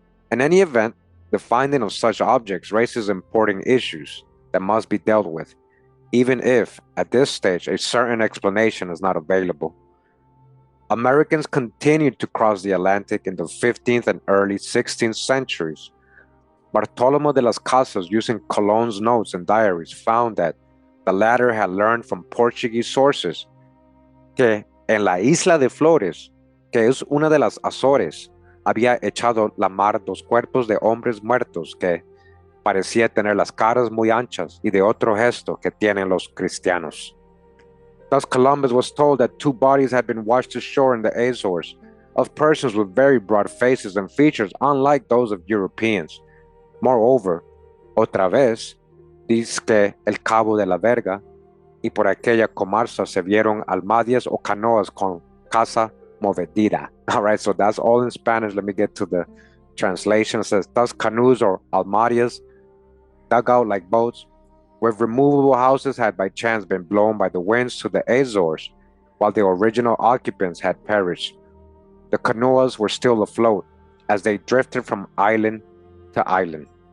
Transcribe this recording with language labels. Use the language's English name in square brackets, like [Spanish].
[English] In any event, the finding of such objects raises important issues that must be dealt with, even if, at this stage, a certain explanation is not available. Americans continued to cross the Atlantic in the 15th and early 16th centuries. [Spanish] Bartolomé de las Casas, [English] using Colón's notes and diaries, found that the latter had learned from Portuguese sources [Spanish] que en la isla de Flores, que es una de las Azores, había echado la mar dos cuerpos de hombres muertos que parecía tener las caras muy anchas y de otro gesto que tienen los cristianos. [English] Thus Columbus was told that two bodies had been washed ashore in the Azores, of persons with very broad faces and features unlike those of Europeans. Moreover, [Spanish] otra vez, dice que el Cabo de la Verga y por aquella comarca se vieron almadias o canoas con casa movedira. [English] All right, so that's all in Spanish. Let me get to the translation. It says, thus canoes or almadias, dug out like boats, with removable houses had by chance been blown by the winds to the Azores, while the original occupants had perished. The canoas were still afloat as they drifted from island to island.